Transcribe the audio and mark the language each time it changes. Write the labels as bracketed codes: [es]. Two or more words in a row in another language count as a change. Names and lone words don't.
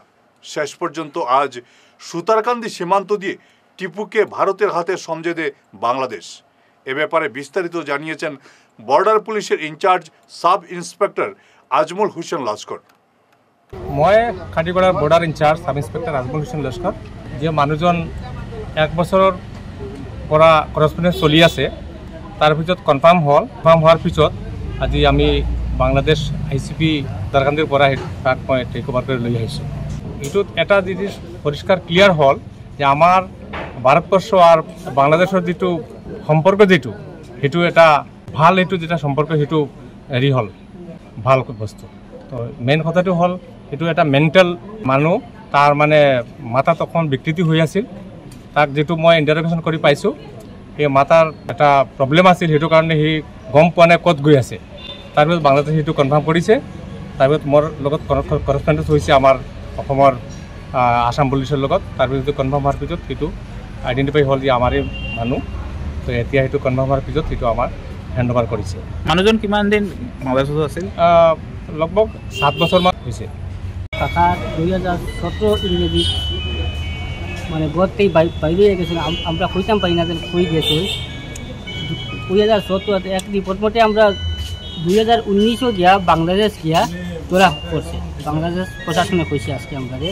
[bn] শেষ পর্যন্ত আজ সুতারকান্দি সীমান্ত দিয়ে টিপুকে ভারতের হাতে সমঝে দেয় বাংলাদেশ। এ ব্যাপারে বিস্তারিত জানিয়েছেন বর্ডার পুলিশের [en] in-charge sub inspector [bn] আজমল হোসেন লস্কর। [as] মই কাঠিগড়ার [en] border in-charge sub inspector [as] আজমল হোসেন লস্কর। যে মানুষজন 1 বছৰৰ পৰা করসপন্ডেন্স চলি আছে তার পিছত কনফার্ম হওয়ার পিছত আজি আমি বাংলাদেশ ICP সুতারকান্দিৰ পৰা তাক মই [en] take over [as] করে লৈ আহিছোঁ। এইটোত এটা জিনিস পরিষ্কার ক্লিয়ার হল যে আমার ভারতবর্ষ আর বাংলাদেশের যেটো সম্পর্ক সেইটো এটা ভাল, যেটা সম্পর্ক সেইটো হেৰি হল ভাল বস্তু। তো মেইন কথাটো হল এইটো এটা মেণ্টেল মানুহ, তাৰ মানে মাথাত অকণ বিকৃতি হৈ আছিল। তাক যেটো মই ইণ্টাৰভিউশ্যন কৰি পাইছোঁ, সেই মাথাৰ এটা প্ৰব্লেম আছিল, সেইটো কাৰণে সি গম পোৱা নাই ক'ত গৈ আছে। তাৰপিছত বাংলাদেশে সেইটো কনফাৰ্ম কৰিছে। তাৰপিছত মোৰ লগত করসপন্ডেন্স হৈছে আমাৰ অসমৰ আসাম পুলিচৰ লগত। তাৰপিছত কনফাৰ্ম হোৱাৰ পিছত সেইটো আইডেণ্টিফাই হ'ল যে আমাৰে মানুহ। তো এতিয়া সেইটো কনফাৰ্ম হোৱাৰ পিছত সেইটো আমাৰ [en] hand over [as] কৰিছে। মানুহজন কিমান দিন বাংলাদেশত আছিল? লগভগ 7 বছৰমান হৈছে। [bn] কাকা 2017 ইংরেজি মানে ঘর থেকে বাইরে গেছিল, আমরা কইতাম পারি না যে কই গেছে। 2017 এক রিপোর্ট মতে আমরা 2019 গিয়া বাংলাদেশ গিয়া ধরা করছে, বাংলাদেশ প্রশাসনে কইছে আজকে আমাদের।